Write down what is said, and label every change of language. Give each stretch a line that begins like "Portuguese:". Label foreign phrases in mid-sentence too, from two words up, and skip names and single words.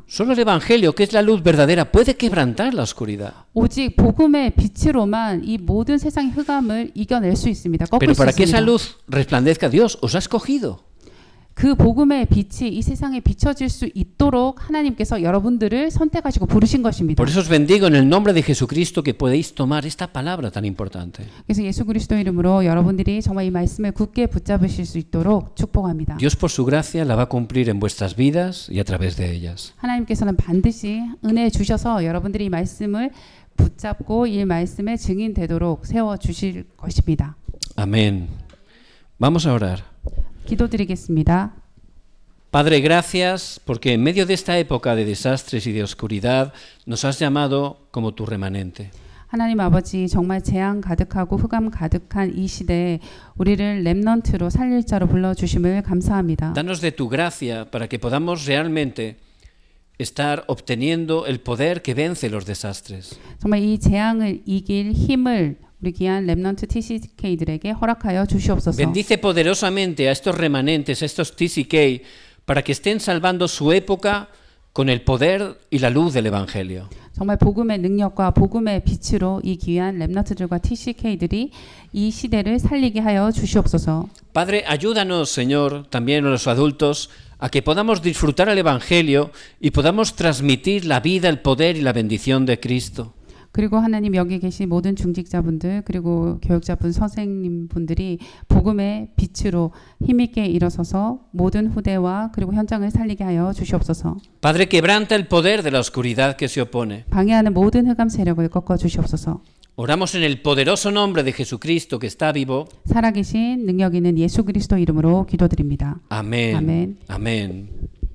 Spanish: Solo el evangelio, que es la luz verdadera, puede quebrantar la oscuridad.
Korean: 오직 복음의 빛으로만 이 모든 세상의 흑암을 이겨낼 수 있습니다. 꺾을
Spanish: Pero
Korean: 수
Spanish: para que esa
Korean: 있습니다.
Spanish: luz resplandezca, Dios os ha escogido.
Korean: 그 복음의 빛이 이 세상에 비춰질 수 있도록 하나님께서 여러분들을 선택하시고 부르신 것입니다.
Spanish: Por eso os bendigo en el nombre de Jesucristo que podéis tomar esta palabra tan importante.
Korean: 그래서 예수 그리스도 이름으로 여러분들이 정말 이 말씀을 굳게 붙잡으실 수 있도록 축복합니다.
Spanish: Dios por su gracia la va a cumplir en vuestras vidas y a través de ellas.
Korean: 하나님께서는 반드시 은혜 주셔서 여러분들이 이 말씀을 붙잡고 이 말씀의 증인 되도록 세워 주실 것입니다.
Spanish: Amén. Vamos a orar.
Korean: 기도드리겠습니다.
Spanish: Padre, gracias porque en medio de esta época de desastres y de oscuridad nos has llamado como tu remanente.
Korean: 하나님 아버지 정말 재앙 가득하고 흑암 가득한 이 시대에 우리를 렘넌트로 살릴 자로 불러주심을 감사합니다.
Spanish: Danos de tu gracia para que podamos realmente estar obteniendo el poder que vence los desastres.
Korean: 정말 이 재앙을 이길 힘을 우리 귀한 렘넌트 TCK들에게 허락하여 주시옵소서.
Spanish: Bendice poderosamente a estos remanentes, a estos TCK, para que estén salvando su época con el poder y la luz del Evangelio.
Korean: 정말 복음의 능력과 복음의 빛으로 이 귀한 렘넌트들과 TCK들이 이 시대를 살리게 하여 주시옵소서.
Spanish: Padre, ayúdanos, Señor, también a los adultos, a que podamos disfrutar el Evangelio y podamos transmitir la vida, el poder y la bendición de Cristo.
Korean: 그리고 하나님 여기 계신 모든 중직자분들 그리고 교육자분 선생님분들이 복음의 빛으로 힘있게 일어서서 모든 후대와 그리고 현장을 살리게 하여 주시옵소서.
Spanish: Padre, quebranta el poder de la oscuridad que se opone.
Korean: 방해하는 모든 흑암 세력을 꺾어 주시옵소서.
Spanish: Oramos en el poderoso nombre de Jesucristo que está vivo.
Korean: 살아계신 능력 있는 예수 그리스도 이름으로 기도드립니다.
Spanish: Amén.
Korean: 아멘.
Spanish: Amén.